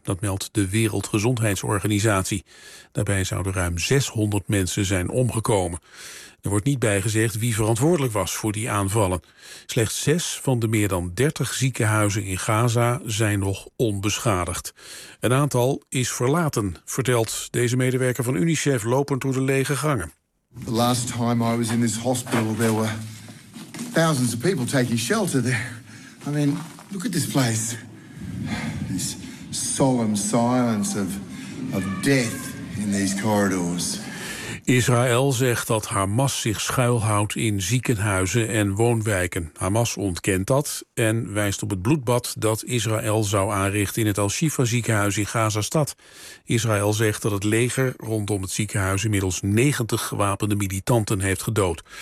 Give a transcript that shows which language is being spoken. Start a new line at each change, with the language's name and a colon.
Dutch: Dat meldt de Wereldgezondheidsorganisatie. Daarbij zouden ruim 600 mensen zijn omgekomen. Er wordt niet bijgezegd wie verantwoordelijk was voor die aanvallen. Slechts 6 van de meer dan 30 ziekenhuizen in Gaza zijn nog onbeschadigd. Een aantal is verlaten, vertelt deze medewerker van UNICEF lopend door de lege gangen.
English: The last time I was in this hospital, there were thousands of people taking shelter there. I mean, look at this place. This solemn silence of death in these corridors.
Dutch: Israël zegt dat Hamas zich schuilhoudt in ziekenhuizen en woonwijken. Hamas ontkent dat en wijst op het bloedbad dat Israël zou aanrichten in het Al-Shifa ziekenhuis in Gazastad. Israël zegt dat het leger rondom het ziekenhuis inmiddels 90 gewapende militanten heeft gedood.